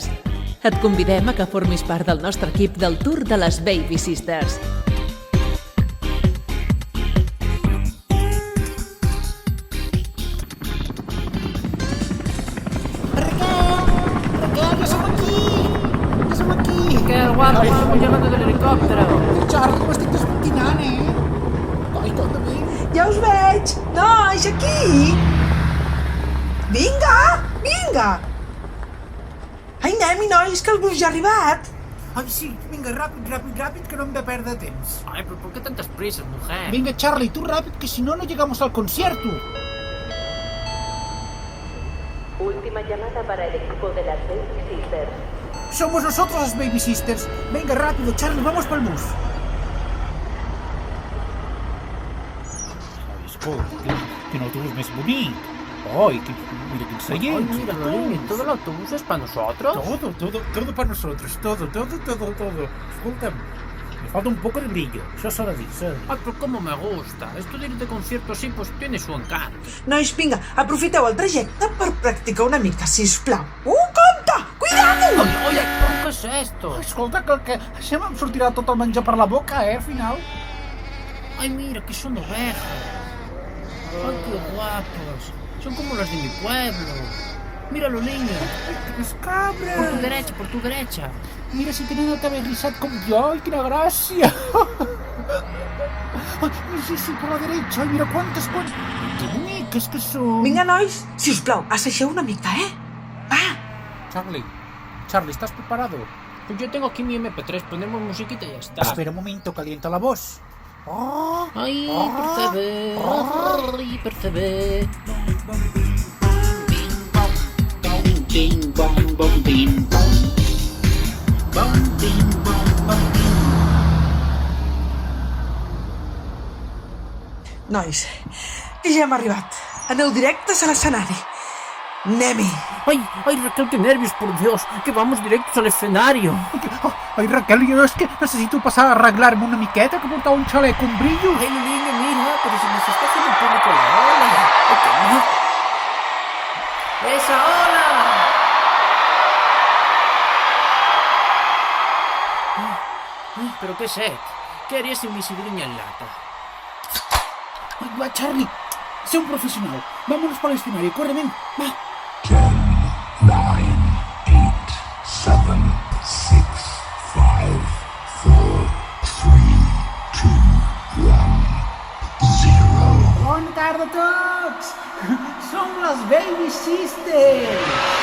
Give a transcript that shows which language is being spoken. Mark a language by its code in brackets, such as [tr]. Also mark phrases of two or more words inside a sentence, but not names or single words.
[ca] Et convidem a que formis part del nostre equip del Tour de les Baby Sisters. Raquel, ja som aquí! Raquel, guapa, [es] estamos llamando del helicòptero. [ca] Charlie, m'estic despentinant, Coi, també. Ja us veig! Nois, aquí! Vinga! Ai, anem-hi, nois, que el bus ja ha arribat! Ai, sí, vinga, ràpid, que no hem de perdre temps. [es] Ay, pero ¿por qué tantas prisas, mujer? Venga, Charlie, tú rápido, que si no, no llegamos al concierto. Última llamada para el equipo de las Baby Sisters. Somos nosotros las Baby Sisters. Venga, rápido, Charlie, vamos pel bus. [ca] Ai, escolta, que autobús més bonic. Ay, mira quin seient. [es] Ay, mira, Lolín, ¿todo el autobús es para nosotros? Todo para nosotros, todo. Escolta'm, me falta un poco de brillo, [ca] això s'ha de dir. [es] Ay, pero cómo me gusta. Esto de ir de concierto así, pues tiene su encanto. [ca] Nois, vinga, aprofiteu el trajecte per practicar una mica, sisplau. Compte! [es] Cuidado! Oye, ¿qué es esto? [ca] Escolta, que això em sortirà tot el menjar per la boca, al final. [es] Ay, mira, que son ovejas. Ay, qué guapos. Son como las de mi pueblo. Míralo, niño. [ca] Les cabres. [es] Por tu derecha. [ca] Mira si tenen el cabell rissat com jo, ai, quina gràcia. Ai, sí, per la derecha, ai, mira quantes. Que boniques que són. Vinga, nois, sisplau, asseixeu una mica, Va! [es] Charlie, ¿estás preparado? Pues yo tengo aquí mi MP3, ponemos musiquita y ya está. Espera un momento, calienta la voz. Ay, percebe. [ca] Nois, que ja hem arribat. Aneu directes a l'escenari. Anem-hi! [es] Ay, Raquel, qué nervios, por Dios, que vamos directos al escenario. [ca] Ai, Raquel, jo és que necessito passar a arreglar-me una miqueta, que portar un xalec con brillo. [es] Ay, niño, mira, pero se nos está haciendo un poco la ola. ¡Esa ola! ¿Pero qué sé? ¿Qué harías sin mi sidriña en lata? [ca] Ai, va, Charlie, sé un professional. [es] Vámonos para el escenario, corre, ven, va. 10, 9, 8, 7, 6, 5, 4, 3, 2, 1, 0. [ca] Bona tarda a tots! Som les Baby Sisters!